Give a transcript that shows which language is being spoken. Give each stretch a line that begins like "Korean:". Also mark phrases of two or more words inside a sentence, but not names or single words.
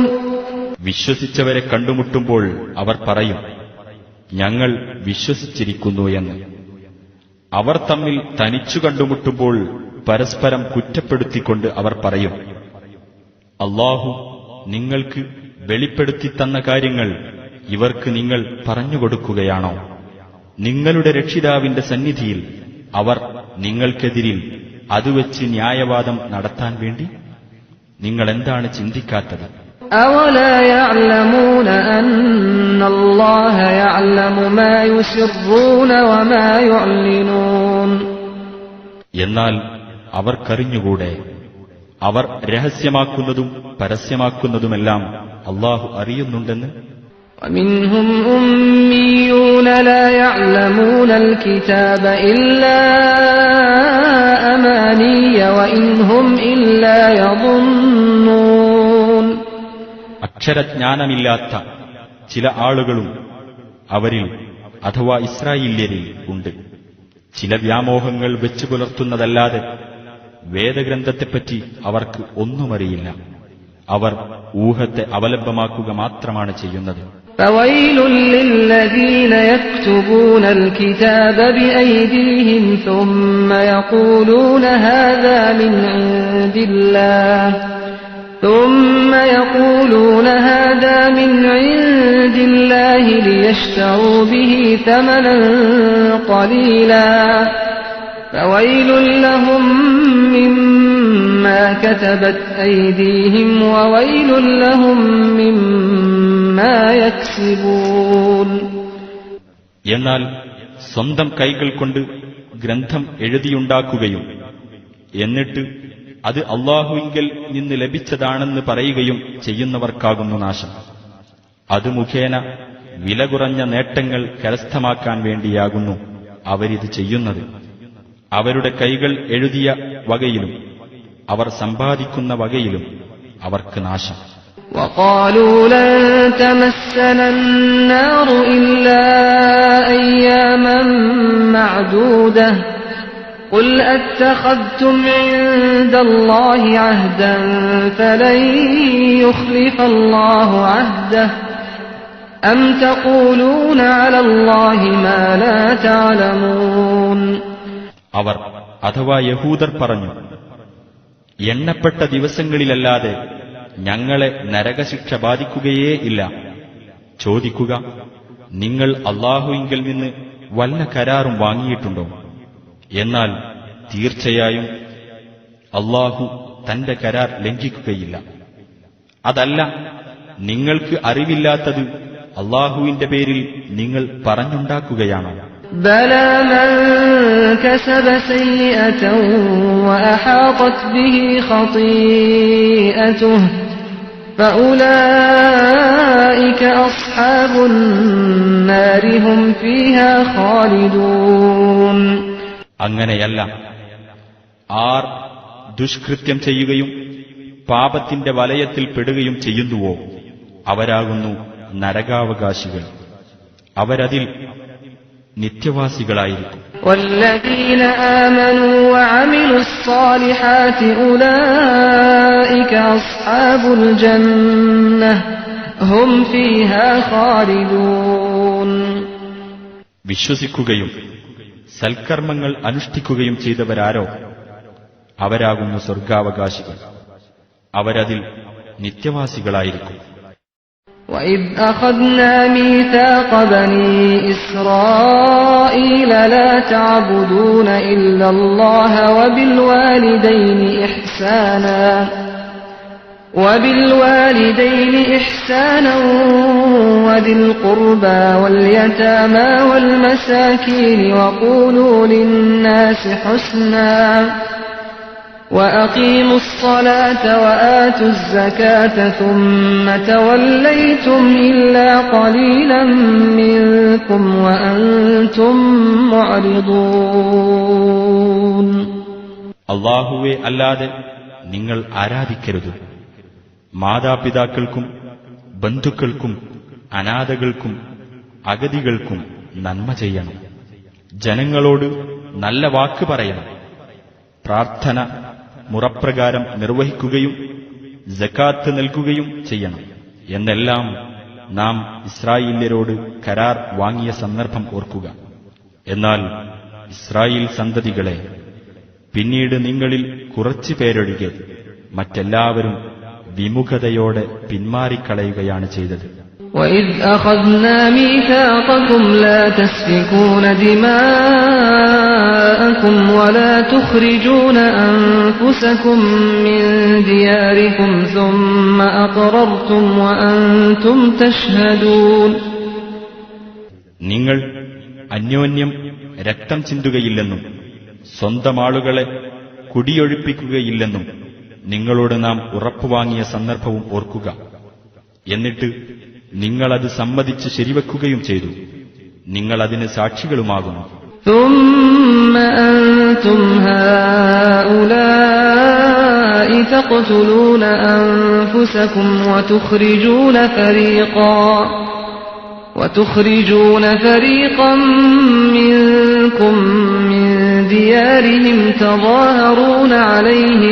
Malayalam: വിശ്വസിച്ചവരെ കണ്ടുമുട്ടുമ്പോൾ അവർ പറയും, ഞങ്ങൾ വിശ്വസിച്ചിരിക്കുന്നു എന്ന്. അവർ തമ്മിൽ തനിച്ചു കണ്ടുമുട്ടുമ്പോൾ പരസ്പരം കുറ്റപ്പെടുത്തിക്കൊണ്ട് അവർ പറയും, അല്ലാഹു നിങ്ങൾക്ക് വെളിപ്പെടുത്തി തന്ന കാര്യങ്ങൾ ഇവർക്ക് നിങ്ങൾ പറഞ്ഞുകൊടുക്കുകയാണോ? നിങ്ങളുടെ രക്ഷിതാവിന്റെ സന്നിധിയിൽ അവർ നിങ്ങൾക്കെതിരിൽ അതുവെച്ച് ന്യായവാദം നടത്താൻ വേണ്ടി നിങ്ങളെന്താണ് ചിന്തിക്കാത്തത്?
Arabic: أَوَلَا يَعْلَمُونَ أَنَّ اللَّهَ يَعْلَمُ مَا يُسِرُّونَ وَمَا يُعْلِنُونَ.
Malayalam: എന്നാൽ അവർക്കറിഞ്ഞുകൂടെ, അവർ രഹസ്യമാക്കുന്നതും പരസ്യമാക്കുന്നതുമെല്ലാം അല്ലാഹു അറിയുന്നുണ്ടെന്ന്.
Arabic: وَمِنْهُمْ أُمِّيُّونَ لَا يَعْلَمُونَ الْكِتَابَ إِلَّا أَمَانِيَّ وَإِنْ هُمْ إِلَّا يَظُنُّونَ.
Malayalam: അക്ഷരജ്ഞാനമില്ലാത്ത ചില ആളുകളും അവരിൽ അഥവാ ഇസ്രായേല്യരിൽ ഉണ്ട്. ചില വ്യാമോഹങ്ങൾ വെച്ചു പുലർത്തുന്നതല്ലാതെ വേദഗ്രന്ഥത്തെപ്പറ്റി അവർക്ക് ഒന്നുമറിയില്ല. അവർ ഊഹത്തെ അവലംബമാക്കുക മാത്രമാണ് ചെയ്യുന്നത്.
Arabic: فَوَيْلٌ لِّلَّذِينَ يَكْتُبُونَ الْكِتَابَ بِأَيْدِيهِمْ ثُمَّ يَقُولُونَ هَذَا مِنْ عِندِ اللَّهِ لِيَشْتَرُوا بِهِ ثَمَنًا قَلِيلًا فَوَيْلٌ لَّهُم مِّمَّا كَتَبَتْ أَيْدِيهِمْ وَوَيْلٌ لَّهُم مِّمَّا يَكْسِبُونَ.
Malayalam: എന്നാൽ സ്വന്തം കൈകൾ കൊണ്ട് ഗ്രന്ഥം എഴുതിയുണ്ടാക്കുകയും എന്നിട്ട് അത് അല്ലാഹുവിങ്കൽ നിന്ന് ലഭിച്ചതാണെന്ന് പറയുകയും ചെയ്യുന്നവർക്കാകുന്നു നാശം. അത് മുഖേന വില കുറഞ്ഞ നേട്ടങ്ങൾ കരസ്ഥമാക്കാൻ വേണ്ടിയാകുന്നു അവരിത് ചെയ്യുന്നത്. അവരുടെ കൈകൾ എഴുതിയ വകയിലും അവർ സമ്പാദിക്കുന്ന വകയിലും അവർക്ക് നാശം.
Arabic: وَقَالُوا لَن تَمَسَّنَا النَّارُ إِلَّا أَيَّامًا مَّعْدُودَةً قُلْ أَتَّخَذْتُمْ عِندَ اللَّهِ عَهْدًا فَلَن يُخْلِفَ اللَّهُ عَهْدَهُ أَمْ تَقُولُونَ عَلَى اللَّهِ مَا لَا تَعْلَمُونَ.
Malayalam: അവർ അഥവാ യഹൂദർ പറഞ്ഞു, എണ്ണപ്പെട്ട ദിവസങ്ങളിലല്ലാതെ ഞങ്ങളെ നരകശിക്ഷ ബാധിക്കുകയേ ഇല്ല. ചോദിക്കുക, നിങ്ങൾ അല്ലാഹുവിങ്കൽ നിന്ന് വല്ല കരാറും വാങ്ങിയിട്ടുണ്ടോ? എന്നാൽ തീർച്ചയായും അല്ലാഹു തന്റെ കരാർ ലംഘിക്കുകയില്ല. അതല്ല, നിങ്ങൾക്ക് അറിവില്ലാത്തത് അല്ലാഹുവിന്റെ പേരിൽ നിങ്ങൾ പറഞ്ഞുണ്ടാക്കുകയാണോ?
Arabic: بَلَىٰ مَن كَسَبَ سَيِّئَةً وَأَحَاطَتْ بِهِ خَطِيئَتُهُ فَأُولَٰئِكَ أَصْحَابُ النَّارِ هُمْ فِيهَا خَالِدُونَ.
Malayalam: അങ്ങനെയല്ല, ആർ ദുഷ്കൃത്യം ചെയ്യുകയും പാപത്തിന്റെ വലയത്തിൽ പെടുകയും ചെയ്യുന്നുവോ അവരാകുന്നു നരകാവകാശികൾ. അവരതിൽ നിത്യവാസികളായിരിക്കും.
Arabic: وَالَّذِينَ آمَنُوا وَعَمِلُوا الصَّالِحَاتِ أُولَٰئِكَ أَصْحَابُ الْجَنَّةِ هُمْ فِيهَا خَالِدُونَ.
Malayalam: വിശ്വസിക്കുകയും സൽക്കർമ്മങ്ങൾ അനുഷ്ഠിക്കുകയും ചെയ്തവരാരോ അവരാകുന്നു സ്വർഗാവകാശികൾ. അവരതിൽ നിത്യവാസികളായിരിക്കും.
Arabic: وَإِذْ أَخَذْنَا مِيثَاقَ بَنِي إِسْرَائِيلَ لَا تَعْبُدُونَ إِلَّا اللَّهَ وَبِالْوَالِدَيْنِ إِحْسَانًا وَذِي الْقُرْبَى وَالْيَتَامَى وَالْمَسَاكِينِ وَقُولُوا لِلنَّاسِ حُسْنًا وَأَقِيمُوا الصَّلَاةَ وَآتُوا الزَّكَاةَ ثُمَّ تَوَلَّيْتُمْ إِلَّا قَلِيلًا مِّنكُمْ وَأَنْتُمْ مُعْرِضُونَ.
Malayalam: അല്ലാഹുവെ അല്ലാതെ നിങ്ങൾ ആരാധിക്കരുത്. മാതാപിതാക്കൾക്കും ബന്ധുക്കൾക്കും അനാഥകൾക്കും അഗതികൾക്കും നന്മ ചെയ്യണം. ജനങ്ങളോട് നല്ല വാക്ക് പറയണം. പ്രാർത്ഥന മുറപ്രകാരം നിർവഹിക്കുകയും സകാത്ത് നൽകുകയും ചെയ്യണം എന്നെല്ലാം നാം ഇസ്രായേല്യരോട് കരാർ വാങ്ങിയ സന്ദർഭം ഓർക്കുക. എന്നാൽ ഇസ്രായേൽ സന്തതികളെ പിന്നീട് നിങ്ങളിൽ കുറച്ചു പേരൊഴികെ മറ്റെല്ലാവരും വിമുഖതയോടെ പിന്മാറിക്കളയുകയാണ് ചെയ്തത്.
Arabic: وَإِذْ أَخَذْنَا مِيثَاقَكُمْ لَا تَسْفِكُونَ دِمَاءَكُمْ وَلَا تُخْرِجُونَ أَنفُسَكُم مِّن دِيَارِكُمْ ثُمَّ أَقْرَرْتُمْ وَأَنتُمْ تَشْهَدُونَ.
Malayalam: നിങ്ങൾ അന്യോന്യം രക്തം ചിന്തുകയില്ലെന്നും സ്വന്തം ആളുകളെ കുടിയൊഴിപ്പിക്കുകയില്ലെന്നും നിങ്ങളോട് നാം ഉറപ്പുവാങ്ങിയ സന്ദർഭവും ഓർക്കുക. എന്നിട്ട് നിങ്ങളത് സമ്മതിച്ച് ശരിവെക്കുകയും ചെയ്തു. നിങ്ങൾ അതിന് സാക്ഷികളുമാകുന്നു.
Arabic: ثُمَّ أَنْتُمْ هَؤُلَاءِ تَقْتُلُونَ أَنفُسَكُمْ وَتُخْرِجُونَ فَرِيقًا مِّنكُم مِّن دِيَارِهِمْ تَظَاهَرُونَ عَلَيْهِم